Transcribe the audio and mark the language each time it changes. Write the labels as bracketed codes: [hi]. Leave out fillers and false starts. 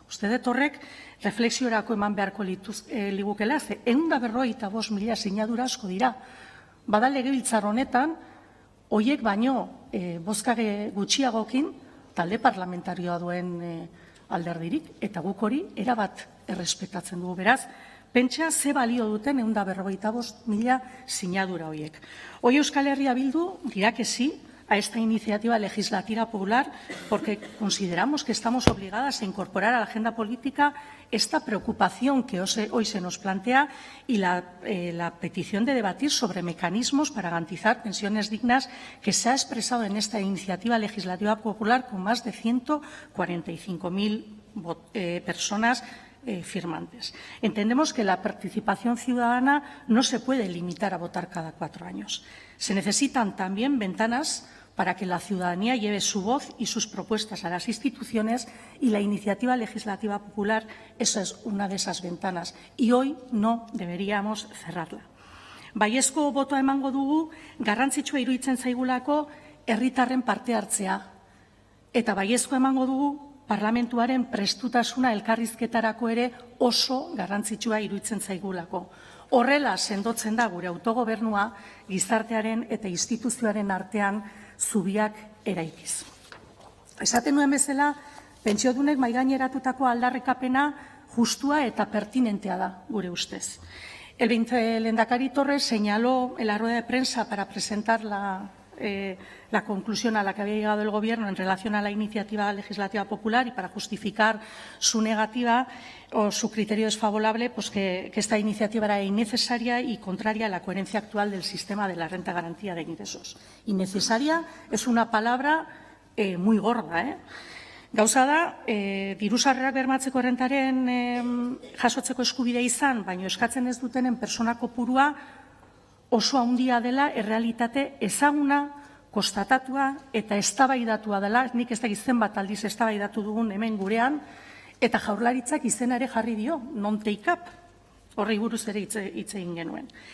[eu] Uste dut horrek reflexiorako eman beharko ligukela, ze 155.000 sinadura asko dira. Bada legebiltzar honetan, horiek baino bozka gutxiagokin talde parlamentarioa duen alderdirik, eta guk hori erabat errespetatzen dugu. Beraz, Pentsa ze balio duten 155.000 sinadura horiek. [es] Hoy Euskal Herria Bildu dirá que sí a esta iniciativa legislativa popular porque consideramos que estamos obligadas a incorporar a la agenda política esta preocupación que hoy se nos plantea y la petición de debatir sobre mecanismos para garantizar pensiones dignas que se ha expresado en esta iniciativa legislativa popular con más de 145.000 personas firmantes. Entendemos que la participación ciudadana no se puede limitar a votar cada 4 años. Se necesitan también ventanas para que la ciudadanía lleve su voz y sus propuestas a las instituciones y la iniciativa legislativa popular, esa es una de esas ventanas y hoy no deberíamos cerrarla. [eu] Baiezko botoa emango dugu garrantzitsua iruditzen zaigulako herritarren parte hartzea eta baiezko emango dugu parlamentuaren prestutasuna elkarrizketarako ere oso garrantzitsua iruditzen zaigulako. Horrela sendotzen da gure autogobernua gizartearen eta instituzioaren artean zubiak eraikiz. Esaten nuen bezala, pentsiodunek mahaigaineratutako aldarrikapena justua eta pertinentea da gure ustez. [es] El lehendakari Torres señaló en la rueda de prensa para presentar la conclusión a la que había llegado el Gobierno en relación a la iniciativa legislativa popular y para justificar su negativa o su criterio desfavorable, pues que esta iniciativa era innecesaria y contraria a la coherencia actual del sistema de la renta de garantía de ingresos. Innecesaria es una palabra muy gorda, [eu] Gauza da, diru sarrerak bermatzeko errentaren jasotzeko eskubidea izan, baina eskatzen ez dutenen persona kopurua oso handia dela, errealitate ezaguna, konstatatua eta eztabaidatua dela, nik ez dakit zenbat aldiz eztabaidatu dugun hemen gurean, eta Jaurlaritzak izena ere jarri dio, non take up, horri buruz ere hitz egin genuen.